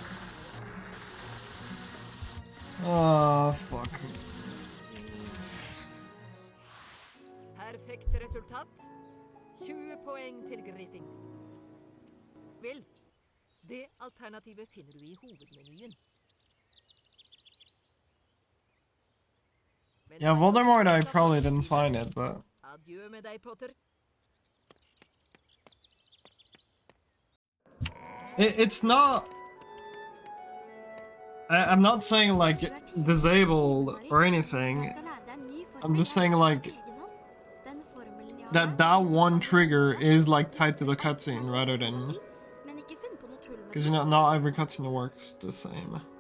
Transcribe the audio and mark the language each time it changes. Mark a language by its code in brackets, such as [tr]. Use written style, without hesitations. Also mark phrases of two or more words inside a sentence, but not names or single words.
[en] Ah, fuck. [no] Perfekt resultat. 20 poeng til Griffing. Vel, det alternativet finner du i hovedmenyen. [en] Yeah, Voldemort, I probably didn't find it, but [no] Adjø med deg, Potter. [en] it's not. I'm not saying like disabled or anything. I'm just saying like that one trigger is like tied to the cutscene rather than, because you know not every cutscene works the same.